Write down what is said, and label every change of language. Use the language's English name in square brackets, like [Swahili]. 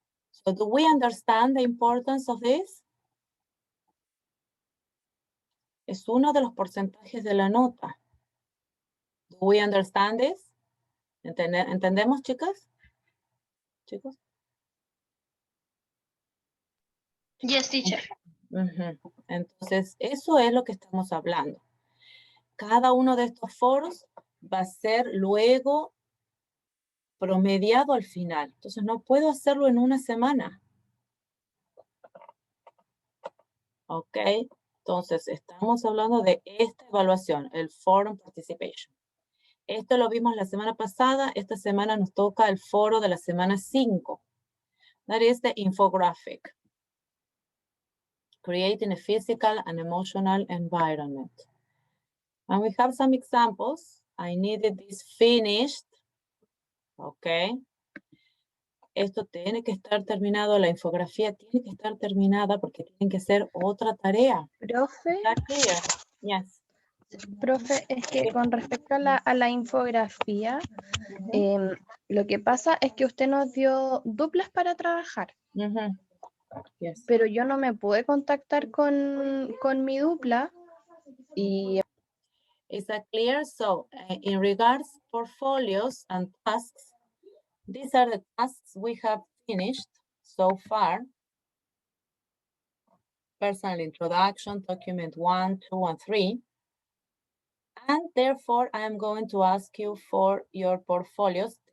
[English] So do we understand the importance of this? [Spanish] Es uno de los porcentajes de la nota. [English] Do we understand this? [Spanish] ¿Entendemos, chicas? ¿Chicos? [English] Yes, teacher. [Spanish] Entonces, eso es lo que estamos hablando. Cada uno de estos foros va a ser luego promediado al final. Entonces, no puedo hacerlo en una semana. Ok, entonces estamos hablando de esta evaluación, el Forum Participation. Esto lo vimos la semana pasada. Esta semana nos toca el foro de la semana 5. [English] That is the infographic. Creating a physical and emotional environment. And we have some examples. I needed this finished. Okay. [Spanish] Esto tiene que estar terminado, la infografía tiene que estar terminada porque tienen que hacer otra tarea. Profe, [English] Yes. [Spanish] profe, es que con respecto a la infografía, lo que pasa es que usted nos dio duplas para trabajar, [English] Yes. [Spanish] pero yo no me pude contactar con mi dupla y... [English] Is that clear? So, in regards portfolios and tasks, these are the tasks we have finished so far. Personal introduction, document 1, 2, and 3. And therefore, I am going to ask you for your portfolios.